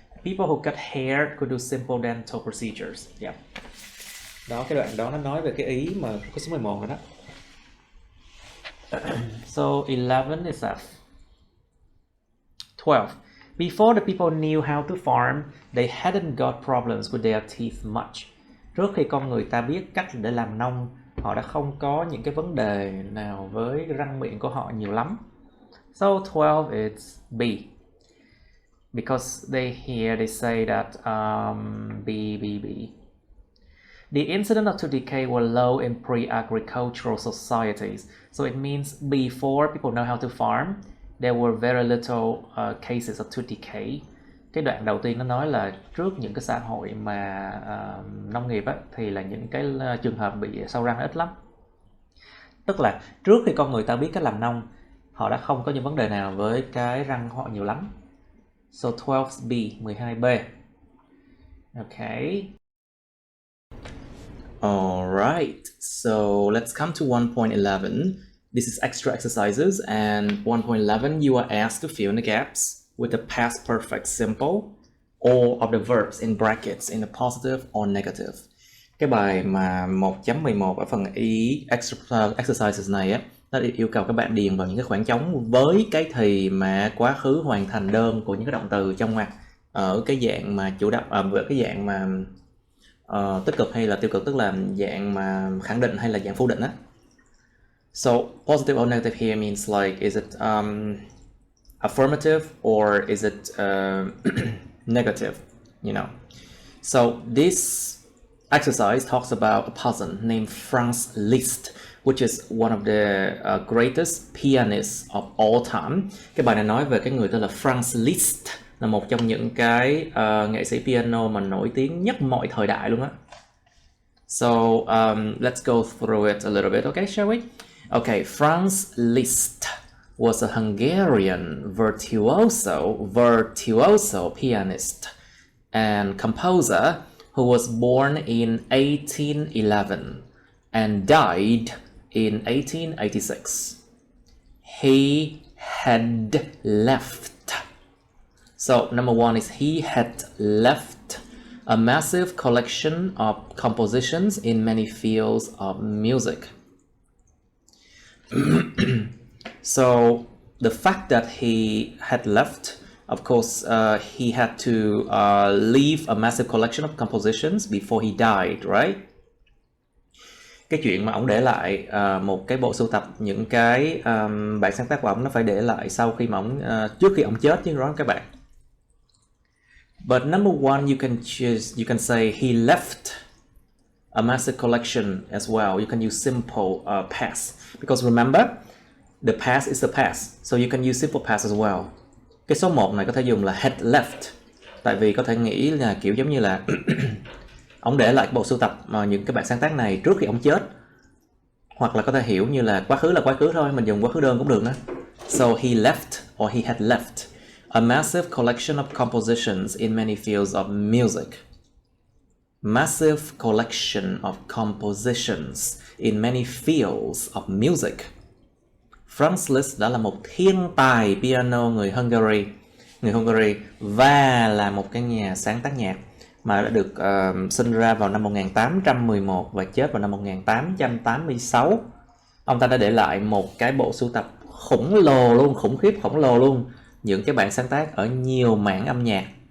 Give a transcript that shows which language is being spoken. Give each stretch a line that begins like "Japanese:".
English: People who cut hair could do simple dental procedures. Yeah.
Vietnamese: Đó, cái đoạn đó nó nói về cái ý mà có số 11 rồi đó.
English: So 11 is F. 12. Before the people knew how to farm, they hadn't got problems with their teeth much.
Vietnamese: Trước khi con người ta biết cách để làm nông, họ đã không có những cái vấn đề nào với răng miệng của họ nhiều lắm.
English: So 12 is B. Because they say that B. The incidence of tooth decay were low in pre-agricultural societies. So it means before people know how to farm, there were very little cases of tooth decay.
Vietnamese: Cái đoạn đầu tiên nó nói là trước những cái xã hội mà nông nghiệp á, thì là những cái trường hợp bị sâu răng ít lắm. Tức là trước khi con người ta biết cách làm nông, họ đã không có những vấn đề nào với cái răng họ nhiều lắm.
English: So 12B, 12B. Okay. Alright, so let's come to 1.11. This is extra exercises, and 1.11 you are asked to fill in the gaps with the past perfect simple all of the verbs in brackets in a positive or negative.
Vietnamese: Cái bài mà 1.11 ở phần ý extra exercises này á, nó yêu cầu các bạn điền vào những cái khoảng trống với cái thì mà quá khứ hoàn thành đơn của những cái động từ trong ngoặc ở cái dạng mà chủ động, ở cái dạng mà tích cực hay là tiêu cực, tức là dạng mà khẳng định hay là dạng phủ định á.
English: So positive or negative here means like, is it affirmative or is it negative, So this exercise talks about a person named Franz Liszt which is one of the greatest pianists of all time.
Vietnamese: Cái bài này nói về cái người tên là Franz Liszt, là một trong những cái nghệ sĩ piano mà nổi tiếng nhất mọi thời đại luôn á.
English: So let's go through it a little bit, okay, shall we? Okay, Franz Liszt was a Hungarian virtuoso pianist and composer who was born in 1811 and died in 1886. He had left. So number one is he had left a massive collection of compositions in many fields of music. So the fact that he had left, of course, he had to leave a massive collection of compositions before he died, right?
Vietnamese: Cái chuyện mà ông để lại một cái bộ sưu tập những cái bản sáng tác của ông nó phải để lại sau khi mà ông trước khi ông chết chứ đó các bạn.
English: But number one, you can say he left a massive collection as well. You can use simple past because remember the past is the past, so you can use simple past as well.
Vietnamese: Cái số 1 này có thể dùng là had left, tại vì có thể nghĩ là kiểu giống như là ông để lại cái bộ sưu tập những cái bản sáng tác này trước khi ông chết, hoặc là có thể hiểu như là quá khứ thôi, mình dùng quá khứ đơn cũng được đó.
English: So he left or he had left a massive collection of compositions in many fields of music. Massive collection of compositions in many fields of music.
Vietnamese: Franz Liszt đã là một thiên tài piano người Hungary và là một cái nhà sáng tác nhạc mà đã được sinh ra vào năm 1811 và chết vào năm 1886. Ông ta đã để lại một cái bộ sưu tập khủng lồ luôn, những cái bản sáng tác ở nhiều mảng âm nhạc.